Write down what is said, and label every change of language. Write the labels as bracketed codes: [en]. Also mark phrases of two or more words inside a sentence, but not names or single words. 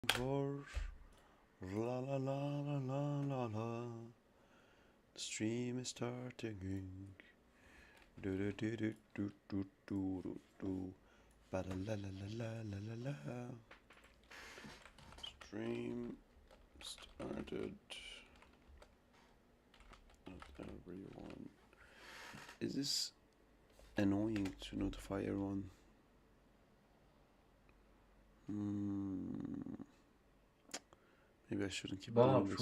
[en] For la la la la la la la. The stream is starting. Do do do do do do do do do. Ba la la la la la la la. Stream started. Not everyone. Is this annoying to notify everyone? Maybe I shouldn't keep doing this.